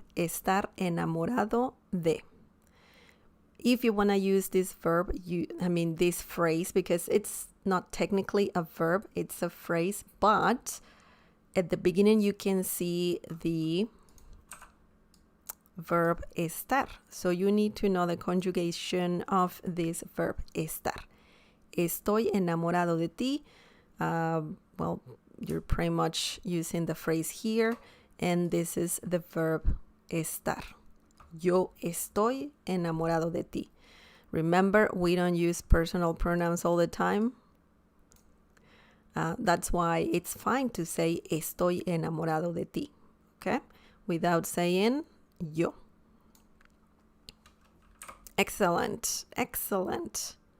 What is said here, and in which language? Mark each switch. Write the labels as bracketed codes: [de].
[es] Estar enamorado de. [en] If you want to use this verb, this phrase, because it's not technically a verb, it's a phrase, but at the beginning you can see the verb estar. So you need to know the conjugation of this verb estar. [es] Estoy enamorado de ti. [en] You're pretty much using the phrase here, and this is the verb estar. [es] Yo estoy enamorado de ti. [en] Remember, we don't use personal pronouns all the time. That's why it's fine to say [es] estoy enamorado de ti, [en] okay? Without saying yo. Excellent, excellent.